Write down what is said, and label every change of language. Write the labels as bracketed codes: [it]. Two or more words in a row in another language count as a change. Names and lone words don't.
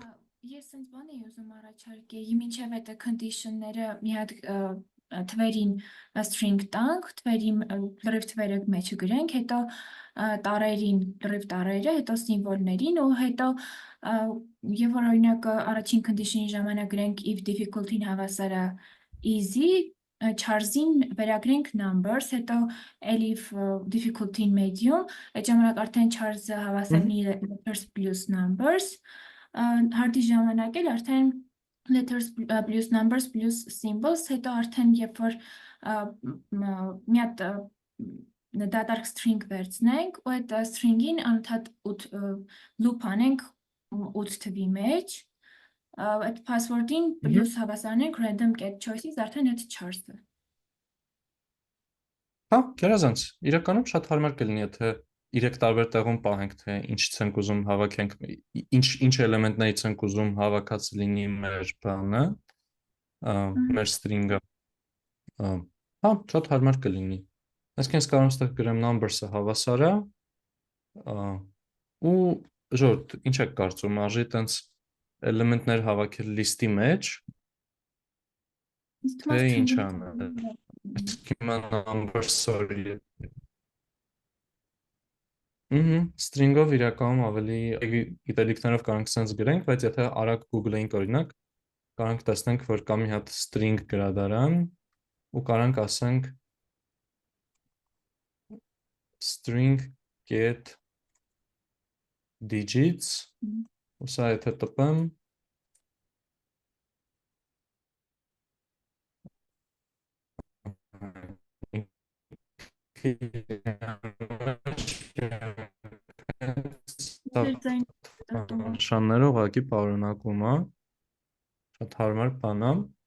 [hy] Ես sense բան էի ուզում առաջարկեի, մինչև այդ condition-ները մի հատ թվերին string տանք, թվերի լրիվ թվերը մեջը գրենք, հետո տարերին լրիվ տարերը, հետո սիմվոլներին ու հետո եւ որ օրինակ առաջին condition-ի ժամանակ գրենք [en] if difficulty- [hy] ին հավասար է easy, charge-ին վերագրենք numbers, հետո [en] if difficulty- [hy] ին medium, այդ ժամանակ արդեն charge-ը հավասար լինի [en] letters plus numbers, [hy] hard-ի ժամանակ էլ արդեն [en] letters plus numbers plus symbols, [hy] հետո արդեն երբ որ մի հատ դատարկ string վերցնենք, ու այդ string-ին անընդհատ loop անենք 8 թվի մեջ, այդ password-ին plus հավասարենք [en] random get choices, [hy] արդեն այդ charge-ը։ Հա, գերազանց։ Իրականում շատ հարմար կլինի, եթե 3 տարբեր տեղում պահենք, թե ինչից ենք ուզում հավաքենք, ինչ էլեմենտներից ենք ուզում հավաքած լինի մեր բանը, մեր string-ը։ Հա, շատ հարմար կլինի։ Այսինքն ես կարող եմ ստեղ գրեմ numbers-ը հավասար է, ու ժողովուրդ, ինչ եք կարծում, արժի տենց էլեմենտներ հավաքել list-ի մեջ, թե ինչ անել։ Հիմա [en] numbers, sorry։ [hy] String-ով իրականում ավելի գիտելիքներով կարող ենք sense գրենք, բայց եթե արագ Google-էինք օրինակ, կարող ենք տեսնենք, որ կա մի հատ string գրադարան, ու կարող ենք ասենք [en] string get digits, [hy] ու սա եթե տպեմ, նշանները ուղղակի պարունակում է, շատ հարմար բան է։